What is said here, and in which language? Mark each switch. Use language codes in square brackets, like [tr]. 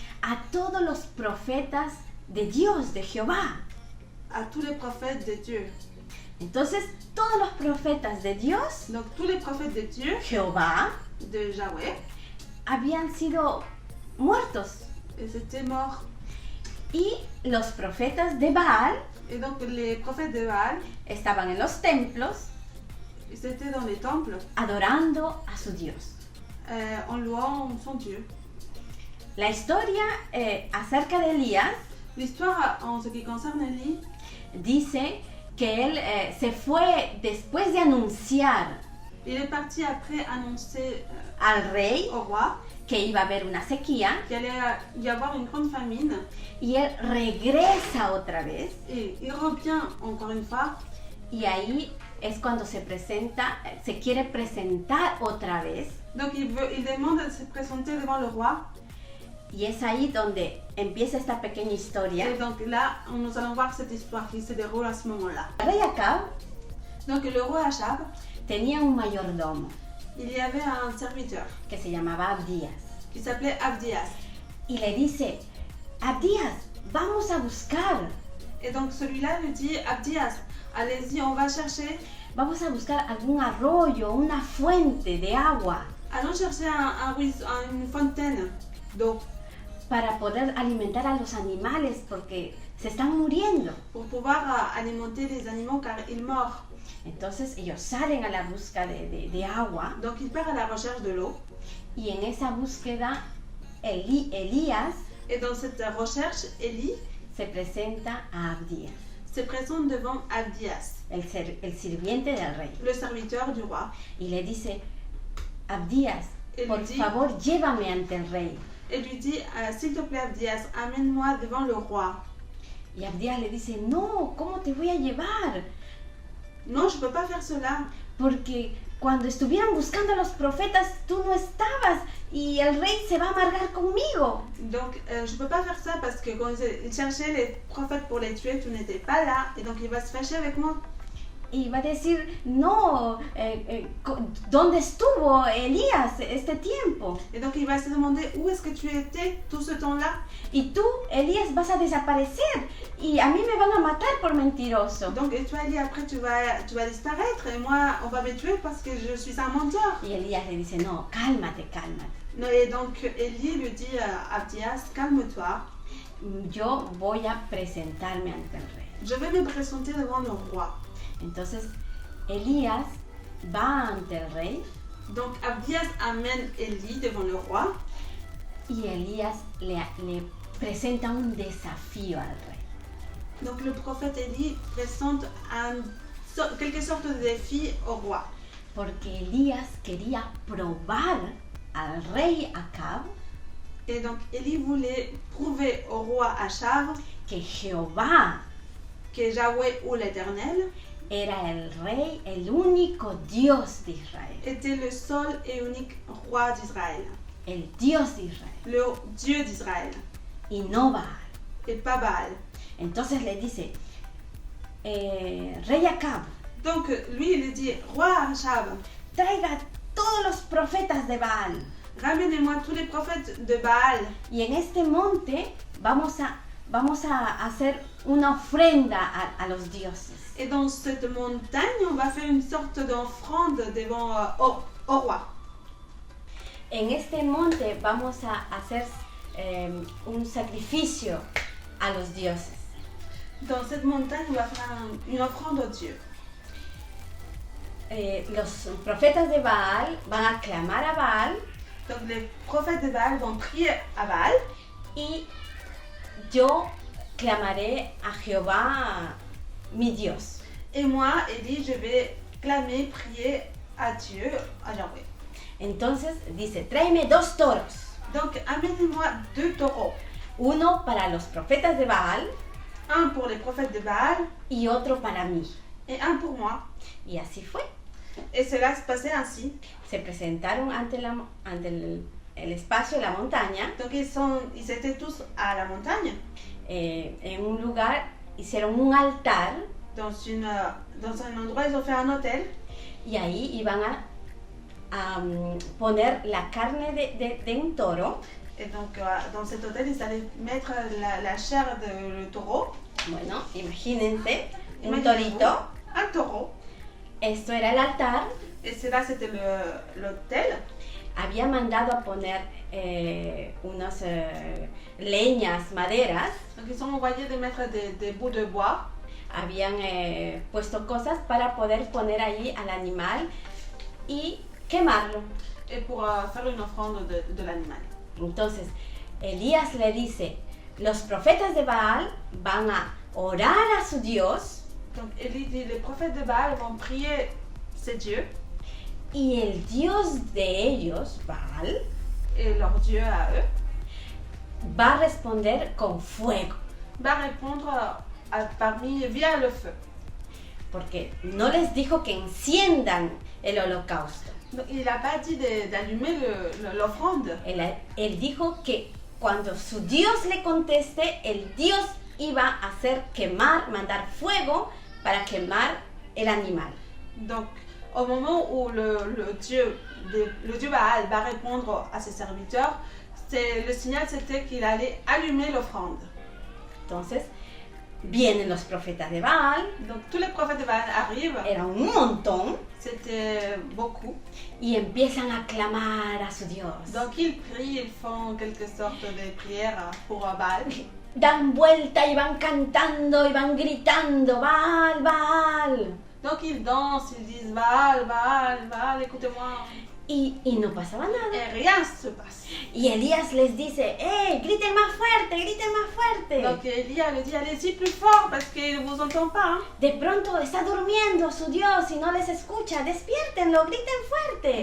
[es] a todos los profetas de Dios, de Jehová. [fr] à tous les prophètes de Dieu. [es] Entonces, todos los profetas de Dios, [fr] Donc tous les prophètes de Dieu, [es] Jehová, [fr] de Yahweh, [es] habían sido muertos. [fr] ils étaient morts. [es] Y los profetas de Baal [fr] Et donc les prophètes de Baal, [es] estaban en los templos [fr] ils étaient dans les temples [es] adorando a su Dios. [fr] en louant son Dieu. [es] La historia acerca de Elías [fr] L'histoire en ce qui concerne Élie [es] dice que él se fue después de anunciar [fr] il est parti après annoncer [es] al rey [fr] au roi [es] que iba a haber una sequía [fr] qu'il allait y avoir une grande famine [es] y él regresa otra vez [fr] et il revient encore une fois [es] y ahí es cuando se quiere presentar otra vez [fr] donc il demande de se présenter devant le roi [es] y es ahí donde empieza esta pequeña historia. [fr] et donc là nous allons voir cette histoire qui se déroule à ce moment-là. [es] El rey Acab [fr] Donc le roi Achab, [es] tenía un mayordomo [fr] il y avait un serviteur [es] que se llamaba Abdías [fr] qui s'appelait Abdias [es] y le dice, Abdías, vamos a buscar [fr] et donc celui-là lui dit Abdias, allez-y, on va chercher, [es] vamos a buscar algún arroyo, una fuente de agua [fr] allons chercher un ruisseau, une fontaine d'eau [es] para poder alimentar a los animales porque se están muriendo. [fr] pour pouvoir alimenter les animaux car ils meurent. [es] Entonces ellos salen a la busca de agua [fr] Donc il part à la recherche de l'eau [es] y en esa búsqueda Elías [fr] et dans cette recherche, Élie [es] se presenta a Abdías, [fr] se présente devant Abdias, [es] el sirviente del rey, [fr] le serviteur du roi, [es] y le dice, Abdías, [fr] Et [es] por [fr] lui dit- [es] favor llévame ante el rey. [fr] et lui dit s'il te plaît Abdias, amène-moi devant le roi. [es] Y Abdías le dice, no, ¿cómo te voy a llevar? [fr] Non, je peux pas faire cela [es] Porque cuando estuvieran buscando a los profetas, tú no estabas y el rey se va a amargar conmigo. [fr] donc je peux pas faire ça parce que quand il cherchait les prophètes pour les tuer, tu n'étais pas là et donc il va se fâcher avec moi. [es] Y va a decir, no, ¿dónde estuvo Elías este tiempo? [fr] Et donc il va se demander où est-ce que tu étais tout ce temps-là. [es] Y tú, Elías, vas a desaparecer y a mí me van a matar por mentiroso. [fr] Donc et toi Élie, après tu vas disparaître et moi on va me tuer parce que je suis un menteur. [es] Y Elías le dice, no, cálmate, cálmate. [fr] Non, et donc Élie lui dit à Abdias, calme-toi, [es] Yo voy a presentarme ante el rey. [fr] je vais me présenter devant le roi. [es] Entonces, Elías va ante el rey [fr] Donc Abdias amène Élie devant le roi [es] y Elías le presenta un desafío al rey. [fr] donc le prophète Élie présente quelque sorte de défi au roi. [es] Porque Elías quería probar al rey Acab [fr] Et donc Élie voulait prouver au roi Achab [es] que Jehová [fr] que Yahweh ou l'Éternel [es] era el rey, el único Dios de Israel, [fr] était le seul et unique roi d'Israël, [es] el Dios de Israel, [fr] le Dieu d'Israël, [es] y no Baal. [fr] et pas Baal. [es] Entonces le dice, rey Acab, [fr] Donc lui il dit, roi Achab, [es] traiga todos los profetas de Baal, [fr] ramènez-moi tous les prophètes de Baal [es] y en este monte vamos a hacer una ofrenda a los dioses. [fr] Et dans cette montagne, on va faire une sorte d'offrande devant au roi. [es] En este monte vamos a hacer un sacrificio a los dioses. [fr] Dans cette montagne, on va faire une offrande au Dieu. [es] Los profetas de Baal van a clamar a Baal. [fr] Donc les prophètes de Baal vont prier à Baal. [es] Y yo clamaré a Jehová, mi Dios. [fr] Et moi, Élie, je vais clamer, prier à Dieu, à Yahweh. [es] Entonces dice, tráeme 2 toros. [fr] Donc amenez-moi 2 taureaux. [es] Uno para los profetas de Baal [fr] Un pour les prophètes de Baal [es] y otro para mí. [fr] et un pour moi. [es] Y así fue. [fr] Et cela se passait ainsi. [es] Se presentaron ante el espacio de la montaña. [fr] Donc ils étaient tous à la montagne, [es] En un lugar hicieron un altar [fr] dans un endroit, ils ont fait un hôtel. [es] y ahí iban a poner la carne de un toro. [fr] Et donc dans cet hôtel, ils allaient mettre la chair de le taureau. [es] Bueno, imagínense, un [fr] Imaginez-vous, [es] torito. [fr] un taureau. [es] Esto era el altar. [fr] Et cela, c'était l'hôtel. [es] Había mandado a poner unas leñas, maderas. [fr] Donc ils ont envoyé de mettre des bouts de bois. [es] Habían puesto cosas para poder poner allí al animal y quemarlo. [fr] Et pour faire une offrande de l'animal. [es] Entonces, Elías le dice, los profetas de Baal van a orar a su Dios [fr] Donc Élie dit, les prophètes de Baal vont prier ces dieux. [es] y el Dios de ellos, Baal, [fr] Et leur Dieu à eux [es] va a responder con fuego. [fr] va répondre via le feu. [es] Porque no les dijo que enciendan el holocausto. [fr] Donc, il n'a pas dit d'allumer l'offrande. [es] Él dijo que cuando su Dios le conteste, el Dios iba a hacer quemar, mandar fuego para quemar el animal. [fr] Donc, au moment où le Dieu Baal va répondre à ses serviteurs, le signal c'était qu'il allait allumer l'offrande. [es] Entonces, vienen los profetas de Baal, [fr] Donc, tous les prophètes de Baal arrivent, [es] era un montón, [fr] c'était beaucoup. [es] y empiezan a clamar a su Dios. [fr] Donc, ils prient, ils font quelque sorte de prière pour Baal. [es] Dan vuelta y van cantando y van gritando, Baal, Baal. [fr] Donc, ils dansent, ils disent Baal, Baal, Baal, écoutez-moi. [es] Y no pasaba nada. [fr] Et rien se passe. [es] Y Elías les dice, griten más fuerte, griten más fuerte. [fr] Donc, Elia le dit allez-y plus fort parce qu'il ne vous entend pas. Hein. [es] De pronto está durmiendo su Dios y no les escucha. Despiértenlo, griten fuerte.